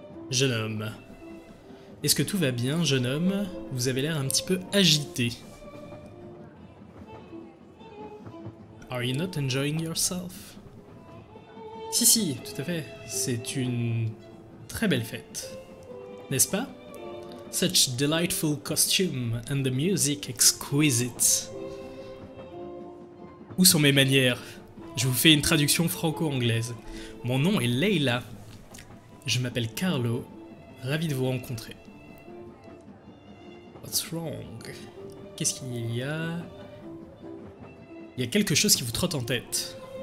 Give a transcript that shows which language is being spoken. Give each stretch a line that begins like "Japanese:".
French: Jeune homme. Est-ce que tout va bien, jeune homme? Vous avez l'air un petit peu agité.
English: Are you not enjoying yourself?
French: Si, tout à fait. C'est une très belle fête. N'est-ce pas?
English: Such delightful costume and the music exquisite.
French: Où sont mes manières? Je vous fais une traduction franco-anglaise. Mon nom est Leila. Je m'appelle Carlo. Ravi de vous rencontrer.
English: What's wrong?
French: Qu'est-ce qu'il y a? Il y a quelque chose qui vous trotte en tête.